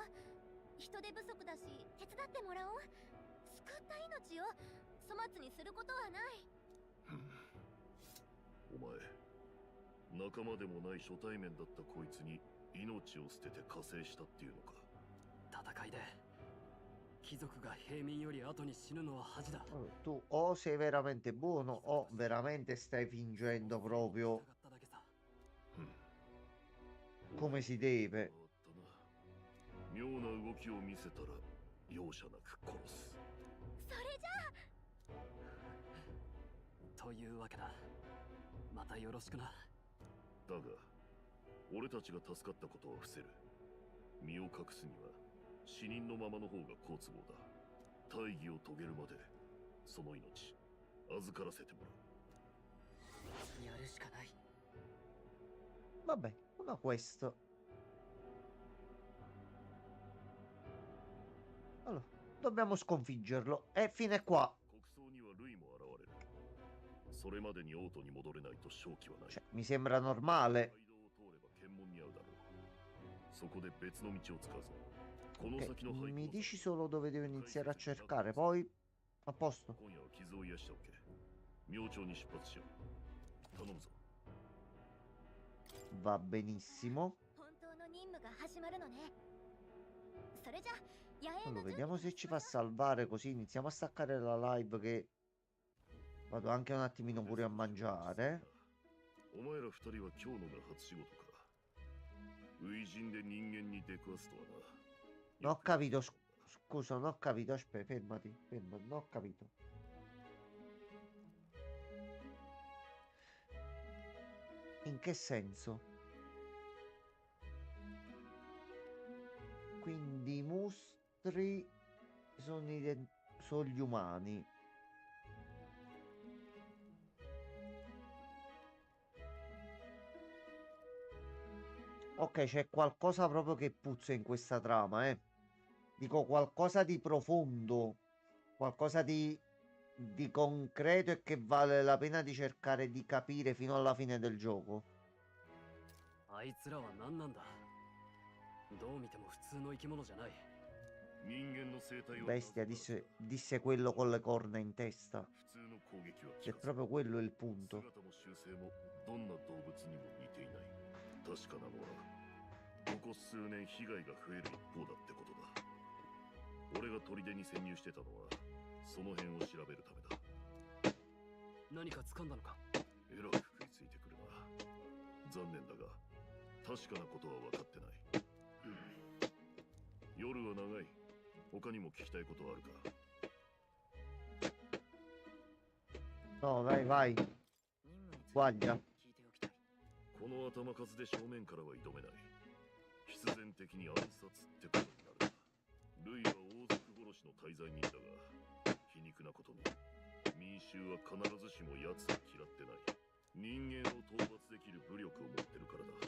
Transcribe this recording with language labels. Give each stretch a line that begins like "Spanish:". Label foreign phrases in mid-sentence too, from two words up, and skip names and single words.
Japanese: 人手不足だし手伝ってもらおう。救った命を粗末にすることはない。お前、仲間でもない初対面だったこいつに命を捨てて加勢したっていうのか。戦いで貴族が平民より後に死ぬのは恥だ。
Italian: Tu o sei veramente buono o veramente stai fingendo proprio come si deve.
Japanese: 妙な動きを見せたら容赦なく殺す。それじゃあ。というわけだ。またよろしくな。だが俺たちが助かったことは伏せる。身を隠すには死人のままの方が好都合だ。大義を遂げるまでその命預からせてもらう。やるしかない。
Italian: Vabbè, una quest. Allora, dobbiamo sconfiggerlo. E fine qua.
Japanese: 国葬にはルイも現れる。それまでに王都に戻れないと勝機はない。
Italian: Cioè, mi sembra normale.
Japanese: 街道を通れば検問に遭うだろう。そこで別の道を使うぞ。この
Italian: Ok,
Japanese: 先の廃
Italian: mi
Japanese: 校
Italian: dici solo dove devo iniziare a cercare, poi a posto.
Japanese: 今夜は傷を癒しておけ。明朝に出発しよう。頼むぞ。
Italian: Va benissimo.
Japanese: 本当の任務が始まるのね。それじゃ野営
Italian: Allora,
Japanese: の準備
Italian: vediamo se ci fa salvare così iniziamo a staccare la live che vado anche un attimino pure a mangiare.
Japanese: お前ら二人は今日のが初仕事か。初陣で人間に出くわすとはな。
Italian: Non ho capito, scusa, non ho capito. Aspetta, fermati, fermati, non ho capito. In che senso? Quindi i mostri sono gli umani. Ok, c'è qualcosa proprio che puzza in questa trama, eh. Dico qualcosa di profondo, qualcosa di concreto e che vale la pena di cercare di capire fino alla fine del gioco.
Japanese: あいつらは何なんだ。どう見ても普通の生き物じゃない。人間の生態は
Italian: Bestia, disse quello con le corna in testa.
Japanese: 普通の攻撃は
Italian: È proprio quello il punto.
Japanese: 姿も習性もどんな動物にも似ていない。確かなのはここ数年被害が増える一方だってことだ。俺が砦に潜入してたのはその辺を調べるためだ。何か掴んだのか。えらく食いついてくるな。残念だが確かなことは分かってない。夜は長い。他にも聞きたいことはあるか。
Italian: No, vai, vai. Guaglia.
Japanese: この頭数で正面からは挑めない。必然的に暗殺ってことになるな。ルイは王族殺しの大罪人だが、皮肉なことに民衆は必ずしも奴を嫌ってない。人間を討伐できる武力を持ってるからだ。